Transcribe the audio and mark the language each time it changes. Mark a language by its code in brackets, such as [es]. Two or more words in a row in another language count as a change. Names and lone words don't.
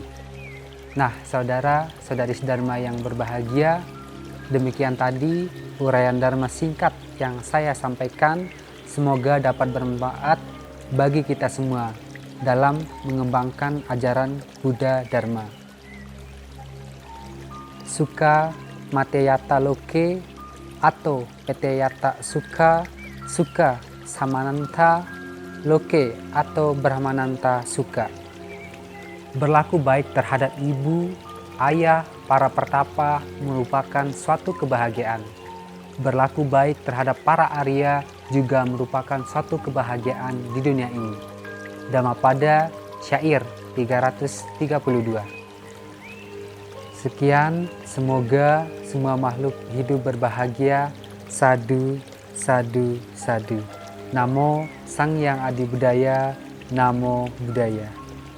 [id] Nah, saudara-saudari Dharma yang berbahagia, demikian tadi uraian Dharma singkat yang saya sampaikan. Semoga dapat bermanfaat bagi kita semua dalam mengembangkan ajaran Buddha Dharma. [pi] Sukha Mateyata Loke atau Peteyata Sukha, Sukha Samananta Loke atau Brahmananta Sukha. [id] Berlaku baik terhadap ibu, ayah, para pertapa merupakan suatu kebahagiaan. Berlaku baik terhadap para Arya juga merupakan suatu kebahagiaan di dunia ini. Dhammapada Syair 332. Sekian, semoga semua makhluk hidup berbahagia. Sadhu, sadhu, sadhu. [pi] Namo Sang Hyang Adi Budaya, Namo Buddhaya.